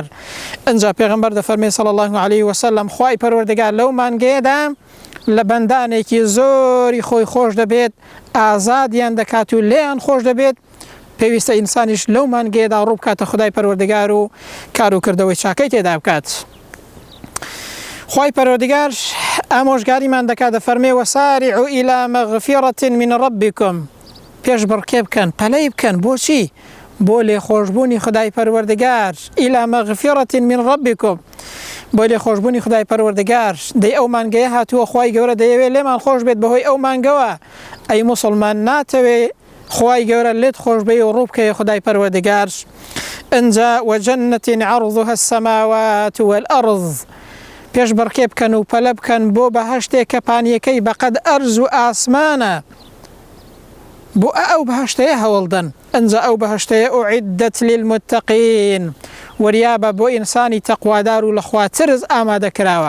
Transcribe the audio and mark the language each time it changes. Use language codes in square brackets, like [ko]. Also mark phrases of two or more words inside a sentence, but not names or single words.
[ckb] ئەنجا پێغەمبەر دەفەرمێ [ar] صلی الله عليه وسلم [ckb] خوای پەروەردگار لەو مانگەیەدا لە بەندانێکی زۆری خۆی خۆش دەبێت، ئازادیان دەکات و لێیان خۆش دەبێت. پێویستە ئینسانیش لەو مانگەیەدا ڕوو بکاتە خدای پەروەردگار و کار و کردەوەی چاکەی تێدا بکات. خوای پەروەردگار ئامۆژگاریمان دەکات، دەفەرمێ [ar] وەسارعوا إلى مغفرة من ربكم، [ckb] پێش بڕکێ بکەن، پەلەی بکەن. بۆچی؟ بۆ لێخۆشبوونی خدای پەروەردگار. [ar] إلى مغفرة من ربكم، [ckb] بۆ لێخۆشبوونی خدای پەروەردگار. دەی ئەو مانگەیە هاتووە، خوای گەورە دەیەوێت لێمان خۆش بێت بەهۆی ئەو مانگەوە. ئەی موسڵمان ناتەوێ خوای گەورە لێت خۆش بێ و ڕوو بکەی خدای پەروەردگار. ئەنجا [ar] وجنة عرضها السماوات والأرض، [ckb] پێش بڕکێ بکەن و پەلە بکەن بۆ بەهەشتێک کە پانیەکەی بەقەد ئەرز و ئاسمانە، بۆ ئەو بەهەشتەیە هەوڵدەن. ئەنجا ئەو بەهەشتەیە [ar] ئوعیدەت للمتەقین، [ckb] وریابە بۆ ئینسانی تەقوادار و لە خوا ترس ئامادە کراوە.